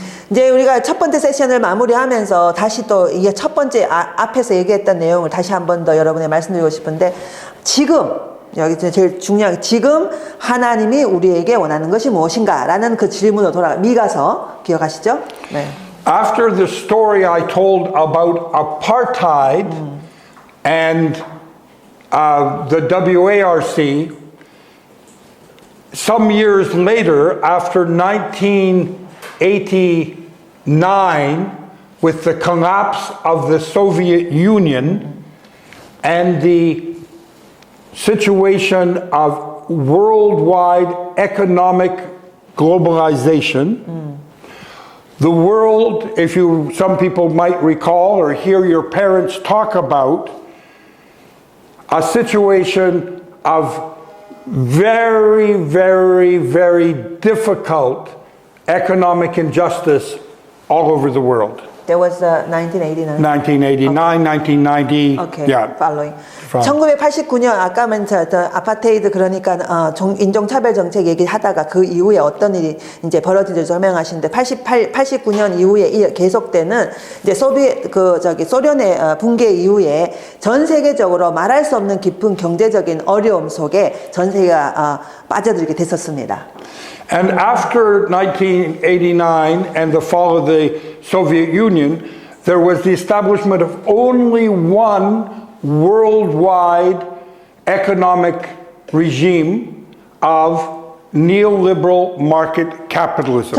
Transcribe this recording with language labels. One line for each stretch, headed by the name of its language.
Korean: 이제 우리가 첫 번째 세션을 마무리하면서 다시 또 이게 첫 번째 앞에서 얘기했던 내용을 다시 한 번 더 여러분에 말씀드리고 싶은데 지금 여기 제일 중요한 지금 하나님이 우리에게 원하는 것이 무엇인가라는 그 질문으로 미가서 기억하시죠? 네.
English: After the story I told about apartheid and the WARC, some years later, after 1989, with the collapse of the Soviet Union and the situation of worldwide economic globalization, the world, some people might recall or hear your parents talk about, a situation of very, very, very difficult economic injustice all over the world. That was 1989. 1989, 1990. Okay, yeah. following.
Korean: 1989년 아까 아파테이드 그러니까 인종차별 정책 얘기하다가 그 이후에 어떤 일이 이제 벌어진지 설명하시는데 89년 이후에 계속되는 이제 소련의 붕괴 이후에 전 세계적으로 말할 수 없는 깊은 경제적인 어려움 속에 전 세계가 빠져들게 됐었습니다.
English: And after 1989 and the fall of the Soviet Union, there was the establishment of only one worldwide economic regime of neoliberal market capitalism.